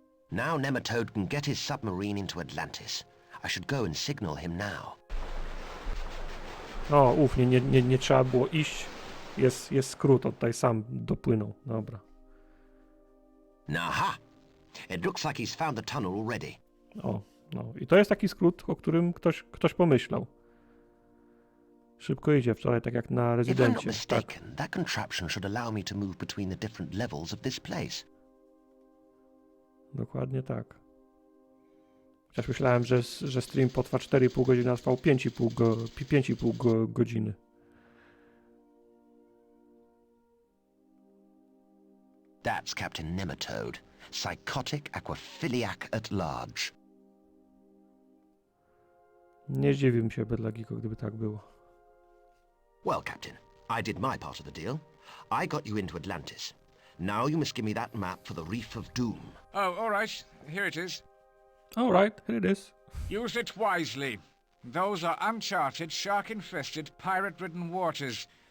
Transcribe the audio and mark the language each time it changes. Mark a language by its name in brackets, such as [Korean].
[English] Now Nematode can get his submarine into Atlantis. I should go and signal him now. [Polish] O, nie trzeba było iść. Jest skrót, on tutaj sam dopłynął. Dobra. Aha! [English] It looks like he's found the tunnel already. [Polish] O, no. I to jest taki skrót, o którym ktoś pomyślał. Szybko idzie wczoraj, tak jak na [English] If I'm not [Polish] rezydencie. [English] mistaken, that contraption should allow me to move between the different levels of this place. [Polish] Dokładnie tak. Chociaż myślałem, że stream potrwa 4,5 godziny, a trwał 5,5 godziny. [English] That's Captain Nematode, psychotic aquaphiliac at large. [Polish] Nie zdziwiłbym się Bedlagiko, gdyby tak było. [English] Well, Captain, I did my part of the deal. I got you into Atlantis. Now you must give me that map for the Reef of Doom. Oh, all right. Here it is. All right, here it is. Use it wisely. Those are uncharted, shark-infested, pirate-ridden waters.